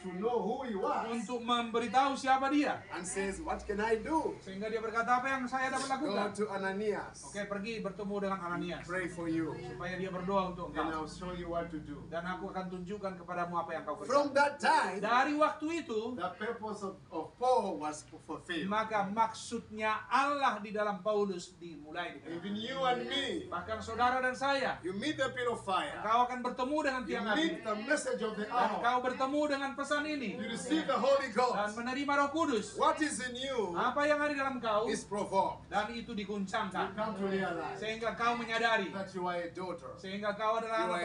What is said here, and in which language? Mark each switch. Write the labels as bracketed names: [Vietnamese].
[English] to know who he was. [Indonesian] untuk memberitahu siapa dia. [English] And says, what can I do? [Indonesian] Sehingga dia berkata, apa yang saya dapat [English] Go [Indonesian] lakukan? [English] to Ananias. [Indonesian] Oke, pergi bertemu dengan Ananias. [English] Pray for you. [Indonesian] Supaya dia berdoa untuk [English] Then I'll show you what to do. [Indonesian] Dan aku akan tunjukkan kepadamu apa yang kau [English] From [Indonesian] kerjakan. [English] that time, [Indonesian] Dari waktu itu, [English] the purpose of Paul was fulfilled. [Indonesian] maka maksudnya Allah di dalam Paulus dimulai. [English] Even you and me, [Indonesian] Bahkan saudara dan saya, [English] you meet the pillar of fire. [Indonesian] kau akan bertemu dengan [English] You [Indonesian] tiang api. [English] meet the message of the [Indonesian] Dan [English] hour. [Indonesian] kau bertemu dengan pesan ini. [English] You receive the Holy [Indonesian] Dan [English] Ghost. [Indonesian] menerima Roh Kudus. [English] What is in you [Indonesian] Apa yang ada di dalam kau, [English] is provoked. [Indonesian] dan itu [English] You [Indonesian] diguncangkan. [English] come to realize [Indonesian] Sehingga kau menyadari. [English] that you are a daughter. [Indonesian] Sehingga kau adalah [English] You are